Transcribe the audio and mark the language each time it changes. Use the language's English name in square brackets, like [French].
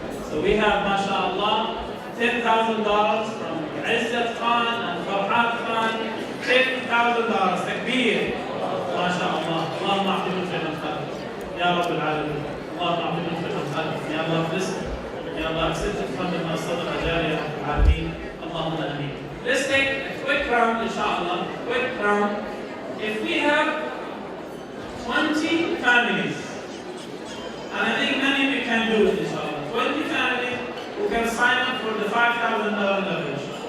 [English] So we have, mashallah, $10,000 from Izzat Khan and Farhat Khan, $10,000. [Arabic] Takbir. ما شاء الله. اللهم اعطنا في الخير يا رب العالمين. اللهم اعطنا في الخير يا الله [English] bless it. [Arabic] يا الله [English] accept it from the [Arabic] صدقة جارية العالمين. اللهم آمين. [English] Let's take a quick round, inshallah. Quick round. If we have 20 families, and I think many of you can do it, inshallah. 20 families who can sign up for the $5,000 leverage.